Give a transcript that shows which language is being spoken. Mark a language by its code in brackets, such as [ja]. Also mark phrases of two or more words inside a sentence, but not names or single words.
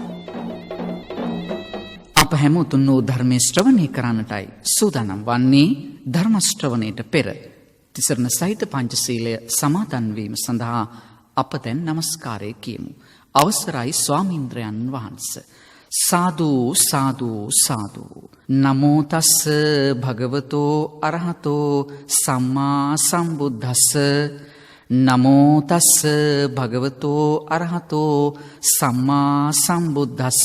[si] අප හැමෝතුන් වූ ධර්මයේ ශ්‍රවණය කරන්නටයි සූදානම් වන්නේ. ධර්ම ශ්‍රවණයට පෙර තිසරණ සහිත පංචශීලය සමාදන් වීම සඳහා අප දැන් নমස්කාරය කියමු. අවසරයි ස්වාමීන්ද්‍රයන් වහන්සේ. සාදු සාදු සාදු. [pi] නමෝ තස්ස භගවතෝ අරහතෝ සම්මා සම්බුද්දස්ස. නමෝ තස්ස භගවතෝ අරහතෝ සම්මා සම්බුද්දස්ස.